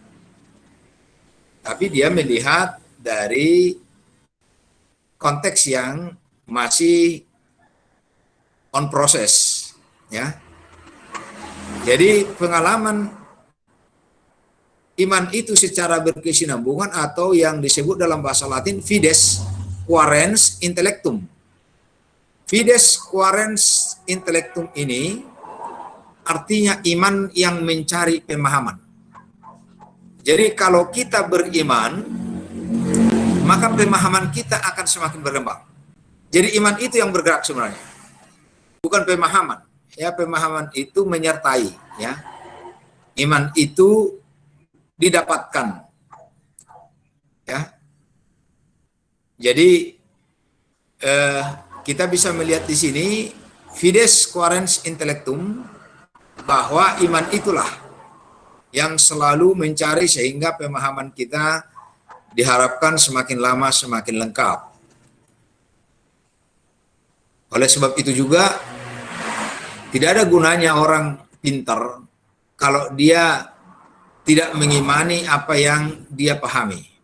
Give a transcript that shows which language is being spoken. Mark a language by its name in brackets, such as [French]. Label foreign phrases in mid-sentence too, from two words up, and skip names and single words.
[Indonesian] Tapi dia melihat dari konteks yang masih on proses, ya. Jadi pengalaman iman itu secara berkesinambungan atau yang disebut dalam bahasa Latin [Latin] fides quaerens intellectum. Fides quaerens intellectum [Indonesian] ini artinya iman yang mencari pemahaman. Jadi kalau kita beriman, maka pemahaman kita akan semakin berkembang. Jadi iman itu yang bergerak sebenarnya, bukan pemahaman. Ya, pemahaman itu menyertai, ya. Iman itu didapatkan, ya. Jadi kita bisa melihat di sini [Latin] fides quaerens intellectum, [Indonesian] bahwa iman itulah yang selalu mencari sehingga pemahaman kita diharapkan semakin lama semakin lengkap. Oleh sebab itu juga tidak ada gunanya orang pintar kalau dia tidak mengimani apa yang dia pahami.